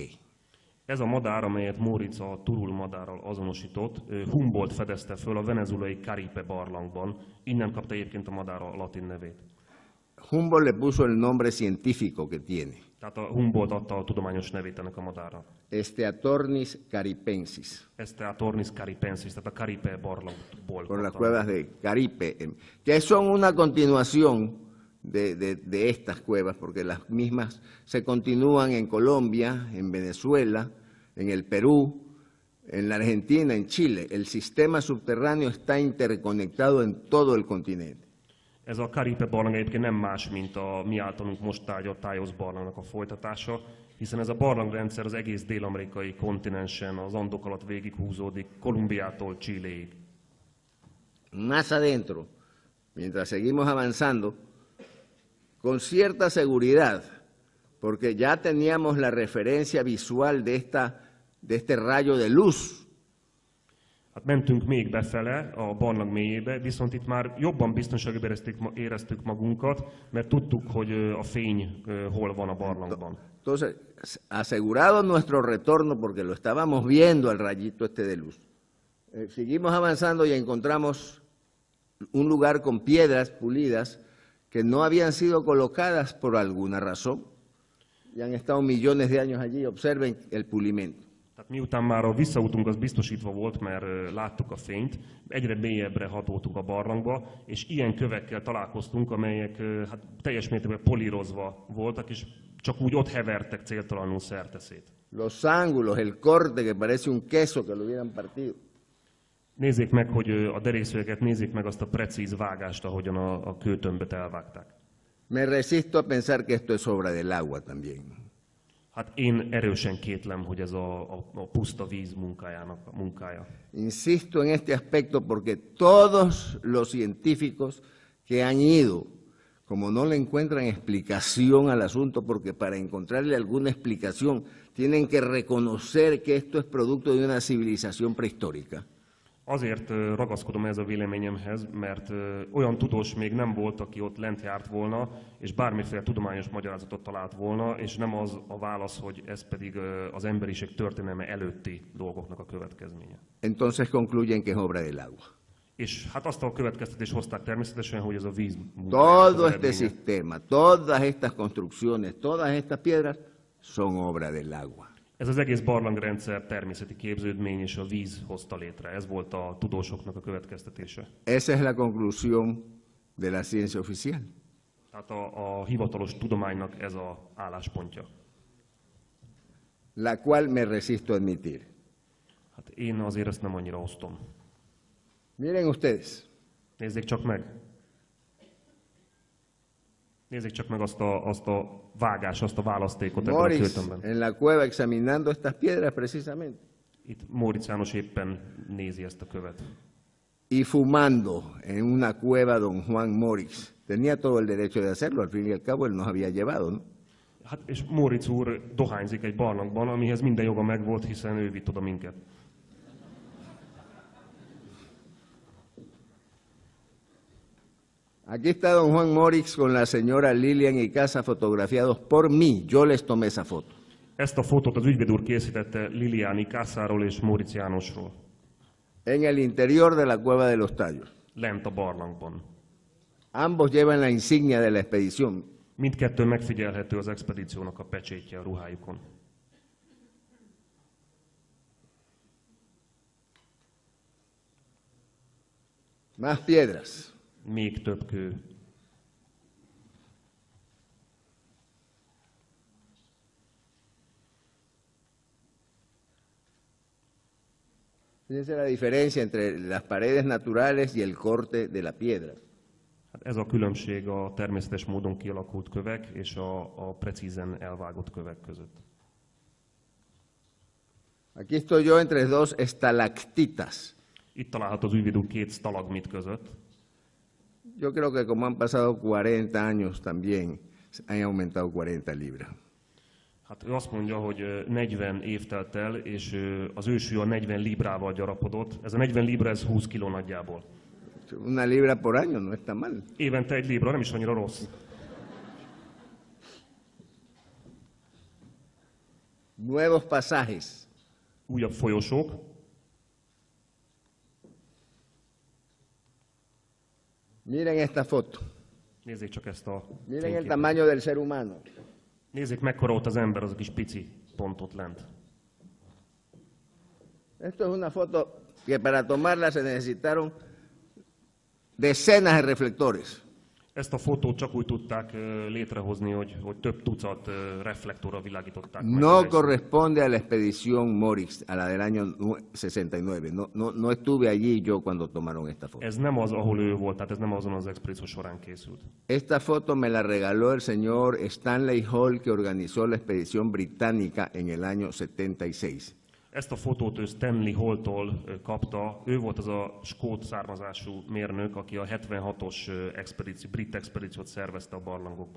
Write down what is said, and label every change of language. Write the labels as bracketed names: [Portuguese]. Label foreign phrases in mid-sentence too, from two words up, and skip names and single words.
[Hungarian] Ez a madár, amelyet Móricz a turul madárral azonosított, Humboldt fedezte föl a venezuelai Caripe barlangban, innen kapta egyébként a madár a latin nevét. [Spanish] Humboldt le puso el nombre científico que tiene, [Hungarian] Tehát a Humboldt adta a tudományos nevét ennek a madárnak. Steatornis caripensis, Steatornis caripensis, tehát a Caripe barlangból. [Spanish] por las [Hungarian] kapta. [Spanish] cuevas de Caripe, que son una continuación de estas cuevas, porque las mismas se continúan en Colombia, en Venezuela, en el Perú, en la Argentina, en Chile. El sistema subterráneo está interconectado en todo el continente. [Hungarian] Ez a Caripe barlang egyébként nem más, mint a mi általunk most tárgyalt Tájosz barlangnak a folytatása, hiszen ez a barlangrendszer az egész dél-amerikai kontinensen, az Andok alatt végighúzódik, Kolumbiától Chiléig. [Spanish] Más adentro, mientras seguimos avanzando, con cierta seguridad, porque ya teníamos la referencia visual de este rayo de luz. [Hungarian] Hát mentünk még befele a barlang mélyébe, viszont itt már jobban biztonságban éreztük magunkat, mert tudtuk, hogy a fény hol van a barlangban. [Spanish] Entonces, asegurado nuestro retorno, porque lo estábamos viendo al rayito este de luz, seguimos avanzando y encontramos un lugar con piedras pulidas que no habían sido colocadas por alguna razón y han estado millones de años allí. Observen el pulimento. [Hungarian] Tehát miután már a visszautunk az biztosítva volt, mert láttuk a fényt, egyre mélyebbre hatoltunk a barlangba, és ilyen kövekkel találkoztunk, amelyek hát teljes mértékben polírozva voltak, és csak úgy ott hevertek céltalanul szerteszét. [Spanish] Los ángulos, el corte que parece un queso que lo hubieran partido. [Hungarian] Nézzék meg, hogy a derékszögeket, nézzék meg azt a precíz vágást, ahogyan a kőtömböt elvágták. [Spanish] Me resisto a pensar que esto es obra del agua también. [Hungarian] Hát én erősen kétlem, hogy ez a puszta víz munkája. [Spanish] Insisto en este aspecto porque todos los científicos que han ido, como no le encuentran explicación al asunto, porque para encontrarle alguna explicación tienen que reconocer que esto es producto de una civilización prehistórica. [Hungarian] Azért ragaszkodom ez a véleményemhez, mert olyan tudós még nem volt, aki ott lent járt volna, és bármiféle tudományos magyarázatot talált volna, és nem az a válasz, hogy ez pedig az emberiség történelme előtti dolgoknak a következménye. [Spanish] Entonces concluyen que es obra del agua. [Hungarian] És hát azt a következtetést hozták természetesen, hogy ez a víz [Spanish] Todo este sistema, todas estas construcciones, todas estas piedras son obra del agua. [Hungarian] Ez az egész barlangrendszer természeti képződmény és a víz hozta létre. Ez volt a tudósoknak a következtetése. [Spanish] Esa es la conclusión de la ciencia oficial. [Hungarian] Tehát a hivatalos tudománynak ez az álláspontja. [Spanish] La cual me resisto a admitir. [Hungarian] Hát én azért ezt nem annyira osztom. [Spanish] Miren ustedes, [Hungarian] Nézzék csak meg. Nézzék csak meg azt a vágást, azt a választékot ebben a Moritz kőtömbben. [Spanish] en la cueva examinando estas piedras precisamente [Hungarian] Itt Móricz János éppen nézi ezt a követ. [Spanish] y fumando en una cueva don Juan Moritz. Tenía todo el derecho de hacerlo, al fin y al cabo él nos había llevado, ¿no? [Hungarian] Hát, és Móricz úr dohányzik egy barlangban, amihez minden joga megvolt, hiszen ő vitt oda minket. [Spanish] Aquí está don Juan Moritz con la señora Lilian y Casa fotografiados por mí. Yo les tomé esa foto. [Hungarian] Ezt a fotót az ügyvéd úr készítette Liliani Kászáról és Móricz Jánosról. [Spanish] En el interior de la cueva de los Tallos. [Hungarian] Lent a barlangban. [Spanish] Ambos llevan la insignia de la expedición. [Hungarian] Mindkettő megfigyelhető az expedíciónak a pecsétje a ruhájukon. [Spanish] Más piedras. [Hungarian] Még több kő. [Spanish] Fíjense la diferencia entre las paredes naturales y el corte de la piedra. [Hungarian] Hát ez a különbség a természetes módon kialakult kövek és a precízen elvágott kövek között. [Spanish] Aquí estoy yo entre dos estalactitas. [Hungarian] Itt található az ügyvéd úr két stalagmit között. [Spanish] Yo creo que como han pasado 40 años también, han aumentado 40 libras. [Hungarian] Hát ő azt mondja, hogy 40 év telt el, és az ősű a 40 librával gyarapodott. Ez a 40 libra, ez 20 kiló nagyjából. [Spanish] Una libra por año no está mal. [Hungarian] Évente egy libra, nem is annyira rossz. [Spanish] Nuevos pasajes. [Hungarian] Újabb folyosók. [Spanish] Miren esta foto. [Hungarian] Nézzék csak ezt a [Spanish] Miren el [Hungarian] fényképet. [Spanish] tamaño del ser humano. [Hungarian] Nézzék, mekkora ott az ember, az a kis pici pontot lent. [Spanish] Esto es una foto que para tomarla se necesitaron decenas de reflectores. [Hungarian] Ezt a fotót csak úgy tudták létrehozni, hogy több tucat reflektorral világították meg. [Spanish] No corresponde a la expedición Moritz, a la del año 69. No estuve allí yo cuando tomaron esta foto. [Hungarian] Ez nem az, ahol ő volt, tehát ez nem azon az expedíció során készült. [Spanish] Esta foto me la regaló el señor Stanley Hall, que organizó la expedición británica en el año 76. [Hungarian] Ezt a fotót ő Stanley Hall-tól kapta. Ő volt az a skót származású mérnök, aki a 76-os brit expedíciót szervezte a barlangokba.